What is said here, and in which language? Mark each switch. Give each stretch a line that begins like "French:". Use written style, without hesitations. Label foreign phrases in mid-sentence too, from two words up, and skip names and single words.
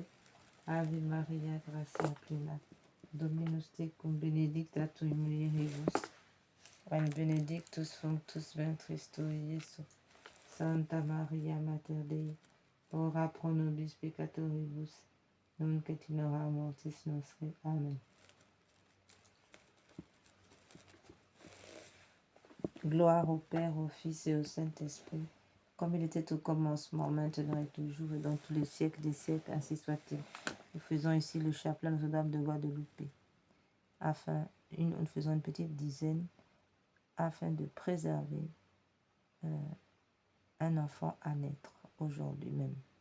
Latin: Ave Maria, gratia plena, Dominus tecum, benedicta tui mulieribus, et benedictus fructus ventris tui, Iesus. Santa Maria, Mater Dei, ora pro nobis peccatoribus, nunc et in hora mortis nostri. Amen.
French: Gloire au Père, au Fils et au Saint-Esprit, comme il était au commencement, maintenant et toujours, et dans tous les siècles des siècles, ainsi soit-il. Nous faisons ici le chapelet Notre-Dame de Guadeloupe. Nous faisons une petite dizaine afin de préserver un enfant à naître aujourd'hui même.